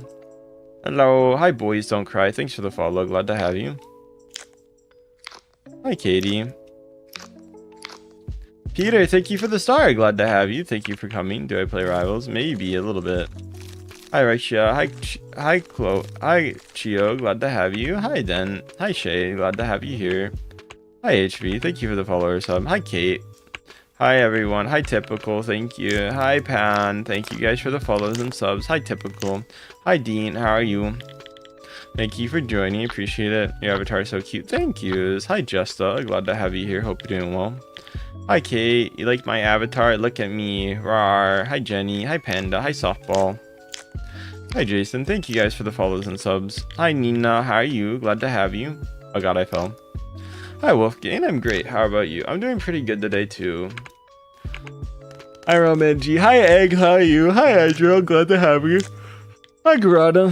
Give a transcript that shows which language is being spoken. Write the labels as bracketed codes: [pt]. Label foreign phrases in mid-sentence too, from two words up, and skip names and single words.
[en] Hello. Hi, boys. Don't cry. Thanks for the follow. Glad to have you. Hi, Katie. Peter, thank you for the star. Glad to have you. Thank you for coming. Do I play Rivals? Maybe a little bit. Hi, Rexia. Hi, Chloe. Hi, Chio. Glad to have you. Hi, Den. Hi, Shay. Glad to have you here. Hi, HV. Thank you for the follower sub. Hi, Kate. Hi, everyone. Hi, Typical. Thank you. Hi, Pan. Thank you guys for the follows and subs. Hi, Typical. Hi, Dean. How are you? Thank you for joining. Appreciate it. Your avatar is so cute. Thank yous. Hi, Justa. Glad to have you here. Hope you're doing well. Hi, Kate. You like my avatar? Look at me. Rawr. Hi, Jenny. Hi, Panda. Hi, Softball. Hi, Jason. Thank you guys for the follows and subs. Hi, Nina. How are you? Glad to have you. Oh, God, I fell. Hi, Wolfgang. I'm great. How about you? I'm doing pretty good today, too. Hi, Roman G. Hi, Egg. How are you? Hi, Andrew. Glad to have you. Hi, Garada.